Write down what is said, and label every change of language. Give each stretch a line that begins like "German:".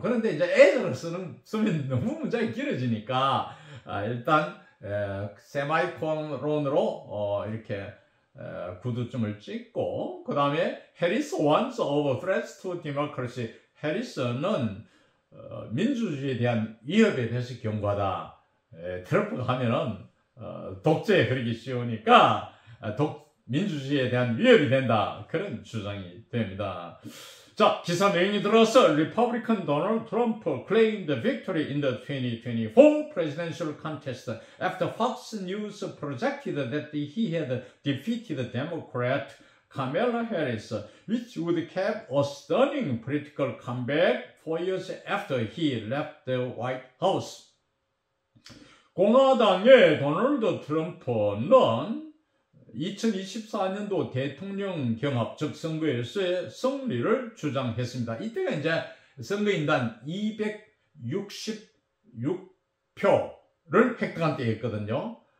Korean: 그런데 이제 as로 쓰면 너무 문장이 길어지니까, 일단, 세마이콘론으로, 이렇게, 구두점을 찍고, 그 다음에,
English: Harris wants over threats to democracy.
Korean: 해리스는 민주주의에 대한 위협에 대해서 경고하다. 트럼프가 하면은 독재에 그러기 쉬우니까 민주주의에 대한 위협이 된다. 그런 주장이 됩니다. 자, 기사 내용이 들어서
English: Republican Donald Trump claimed victory in the 2024 presidential contest after Fox News projected that he had defeated Democrat Kamala Harris, which would cap a stunning political comeback 4 years after he left the White House.
Korean: 공화당의 도널드 트럼프는 2024년도 대통령 경합, 즉 선거에서의 승리를 주장했습니다. 이때가 이제 선거인단 266표를 획득한 때였거든요.